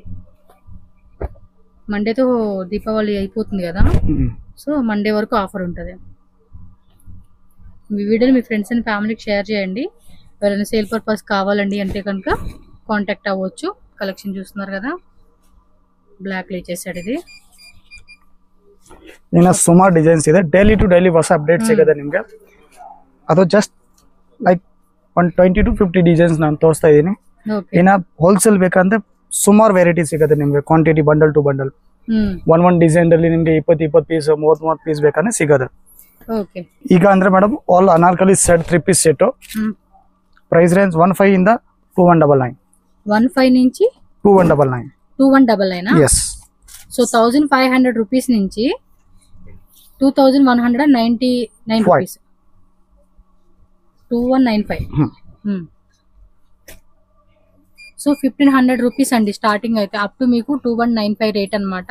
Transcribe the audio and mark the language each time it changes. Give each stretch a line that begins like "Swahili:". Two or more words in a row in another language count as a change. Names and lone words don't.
Telugu: మండేతో దీపావళి అయిపోతుంది కదా,
English: so Monday
Telugu: వరకు ఆఫర్ ఉంటుంది. మీ వీడియోని మీ
English: friends and family
Telugu: షేర్ చేయండి. ఎవరైనా
English: sale purpose
Telugu: కావాలండి అంటే కనుక కాంటాక్ట్ అవ్వచ్చు. కలెక్షన్ చూస్తున్నారు కదా, బ్లాక్ లో ఇచ్చేసాడు. ఇది
Kannada: ಇನ್ನ ಸುಮಾರು ಡಿಸೈನ್ಸ್ ಇದೆ.
English: daily to daily
Kannada: ಹೊಸ ಅಪ್ಡೇಟ್ ಸಿಗುತ್ತೆ ನಿಮಗೆ. ಅದು
English: just like 120 to 50 designs
Kannada: ನಾನು ತೋರಿಸ್ತಾ ಇದ್ದೀನಿ. ಇನ್ನ ಹೋಲ್ಸೇಲ್ ಬೇಕಂದ್ರೆ ಸುಮಾರು ವೆರೈಟಿ ಸಿಗುತ್ತೆ ನಿಮಗೆ.
English: quantity bundle to bundle
Kannada: ಒಂದ್ ಡಿಸೈನ್ ಅಲ್ಲಿ ನಿಮಗೆ
English: 20 piece 30 piece
Kannada: ಬೇಕಂದ್ರೆ ಸಿಗುತ್ತೆ. ಈಗ ಅಂದ್ರೆ
English: madam all Anarkali set 3 piece set. price range
Kannada: 15 ಇಂದ 2199.
Telugu: 15 నుంచి 2199. 2199 ఎస్. సో 1500 రూపీస్ నుంచి 2199 రూపీస్, 2195.
English: so 1500 rupees
Telugu: అండి స్టార్టింగ్ అయితే,
English: up to
Telugu: మీకు 2195 రేట్ అన్నమాట.